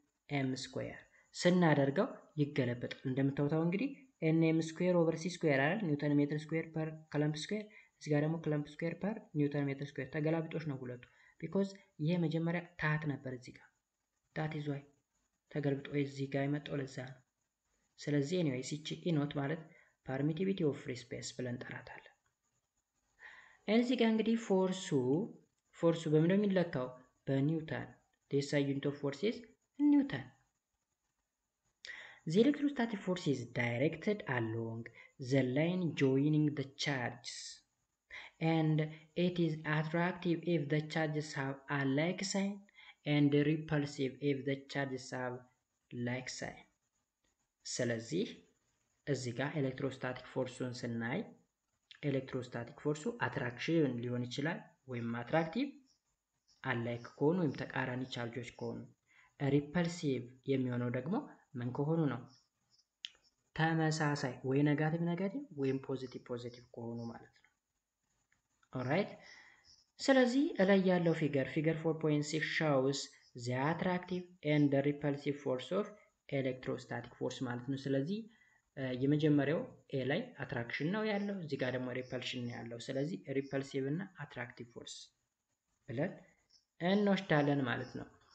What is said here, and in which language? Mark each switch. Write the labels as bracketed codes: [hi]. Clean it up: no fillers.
[am] m square ስናደርገው ይገለበጣል። እንደምታውቁት እንግዲህ n m square over c square አይደል ኒውተን ሜትር ስኩዌር per coulomb square እዚህ ጋር ደግሞ coulomb square per ኒውተን ሜትር ስኩዌር ተገላብጦች ነው ሁለቱ because ይሄ መጀመሪያ ታት ነበር እዚህ ጋር that is why ተገልብጦ እዚህ ጋር የመጣው ለዛ ነው። ስለዚህ ኤኒዌይስ እቺ ኢኖት ማለት permittivity of free space ብለን ጠራታለን። እዚህ ጋር እንግዲህ ፎርሱ በምን ነው የሚለካው? [en] በኒውተን the SI unit of force is Newton። The electrostatic force is directed along the line joining the charges and it is attractive if the charges have a like sign [am] and repulsive if the charges have like sign። ስለዚህ እዚህ ጋር ኤሌክትሮስታቲክ ፎርሱን ስናይ ኤሌክትሮስታቲክ ፎርሱ አትራክሽን ሊሆን ይችላል ወይም አትራክቲቭ አላይክ ከሆኑ ወይም ተቃራኒ ቻርጆች ከሆኑ፣ ሪፐልሲቭ የሚሆነው ደግሞ ምን ከሆኑ ነው? ተመሳሳይ ወይ ኔጋቲቭ ወይም ፖዚቲቭ ከሆኑ ማለት ነው። ኦራይት ስለዚህ እላይ ያለው ፊገር 4.6 [en] shows the attractive and the repulsive force of electrostatic force [am] ማለት ነው። ስለዚህ የመጀመሪያው ኤ ላይ አትራክሽን ነው ያለው፣ እዚህ ጋር ደግሞ ሪፐልሽን ነው ያለው። ስለዚህ ሪፐልሲቭ እና አትራክቲቭ ፎርስ ብለን እንወስዳለን ማለት ነው።